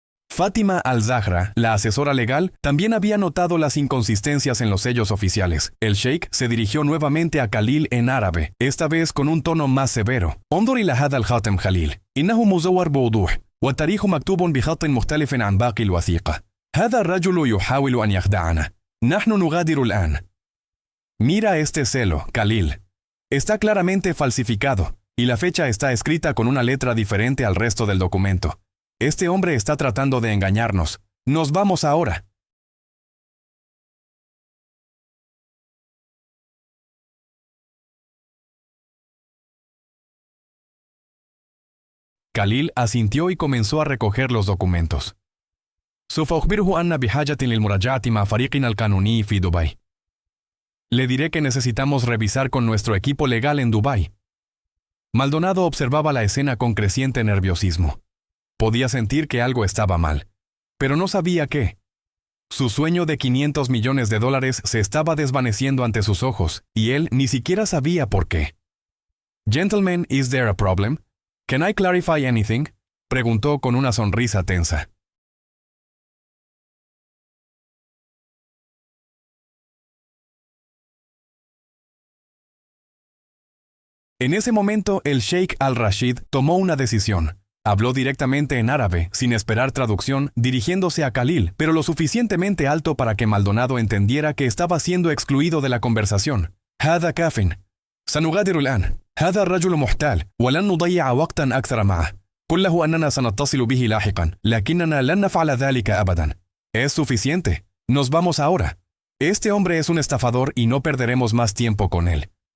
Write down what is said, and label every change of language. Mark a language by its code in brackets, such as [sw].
[es] Fátima al-Zahra, la asesora legal, también había notado las inconsistencias en los sellos oficiales. El sheikh se dirigió nuevamente a Khalil en árabe, esta vez con un tono más severo. [ar] انظر إلى هذا الخاتم خليل. إنه مزور بوضوح، والتاريخ مكتوب بخط مختلف عن باقي الوثيقة. هذا الرجل يحاول أن يخدعنا. نحن نغادر الآن. [es] Mira este celo, Khalil. Está claramente falsificado, y la fecha está escrita con una letra diferente al resto del documento. Este hombre está tratando de engañarnos. Nos vamos ahora. Khalil asintió y comenzó a recoger los documentos. [ar] سوف أخبره أن بحاجة للمراجعة مع فريقنا القانوني في دبي. [es] Le diré que necesitamos revisar con nuestro equipo legal en Dubái. Maldonado observaba la escena con creciente nerviosismo. Podía sentir que algo estaba mal, pero no sabía qué. Su sueño de $500 millones se estaba desvaneciendo ante sus ojos, y él ni siquiera sabía por qué. [en] Gentlemen, is there a problem? Can I clarify anything? [es] Preguntó con una sonrisa tensa. En ese momento, el Sheikh al-Rashid tomó una decisión. Habló directamente en árabe, sin esperar traducción, dirigiéndose a Khalil, pero lo suficientemente alto para que Maldonado entendiera que estaba siendo excluido de la conversación. [ar] هذا كافٍ. سنغادر الآن. هذا الرجل محتال، ولن نضيع وقتا أكثر معه. قل له أننا سنتصل به لاحقا، لكننا لن نفعل ذلك أبدا. [es] Es suficiente. Nos vamos ahora. Este hombre es un estafador y no perderemos más tiempo con él.